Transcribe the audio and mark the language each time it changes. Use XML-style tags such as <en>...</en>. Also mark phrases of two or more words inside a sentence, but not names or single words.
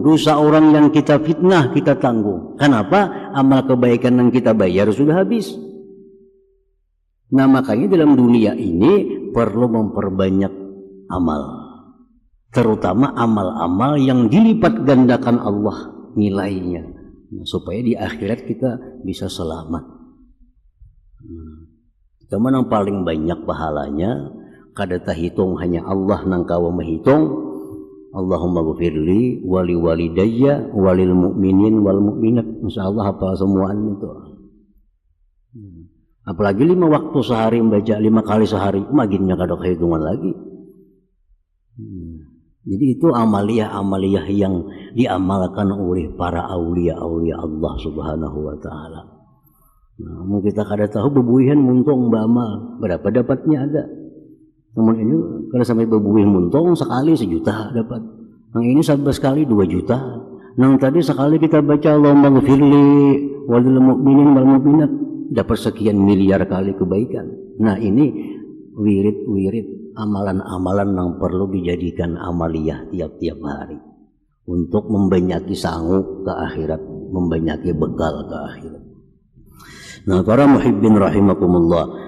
<id>Dosa orang yang kita fitnah kita tanggung. Kenapa? Amal kebaikan yang kita bayar sudah habis. Nah makanya dalam dunia ini perlu memperbanyak amal. Terutama amal-amal yang dilipat gandakan Allah nilainya. Supaya di akhirat kita bisa selamat. Cuman yang paling banyak pahalanya</id> <bjn>kada tahitung</bjn> <id>hanya Allah</id> <bjn>nang kawa</bjn> <id>menghitung.</id> <ar>اللهم اغفر لي ولوالدي وللمؤمنين والمؤمنات.</ar> <id>Insyaallah hafal semuaan itu. Apalagi 5 waktu sehari membaca 5 kali sehari, maginnya</id> <bjn>kada kehitungan</bjn> <id>lagi. Jadi itu amaliyah-amaliyah yang diamalkan oleh para aulia-aulia Allah</id> <ar>سبحانه وتعالى.</ar> <bjn>Nah, kita kada tahu bebuihan muntung beramal, berapa dapatnya ada.</bjn> <id>Namun ini kalau sampai</id> <bjn>bebuih muntung</bjn> <id>sekali 1 juta dapat. Yang ini 11 kali 2 juta. Yang tadi sekali kita baca</id> <ar>اللهم اغفر لي وللمؤمنين والمؤمنات</ar> <id>dapat sekian miliar kali kebaikan. Nah ini wirid-wirid amalan-amalan yang perlu dijadikan amaliyah tiap-tiap hari untuk membanyaki sangu ke akhirat, membanyaki bekal ke akhirat. Nah para</id> <ar>محبين رحمكم الله.</ar>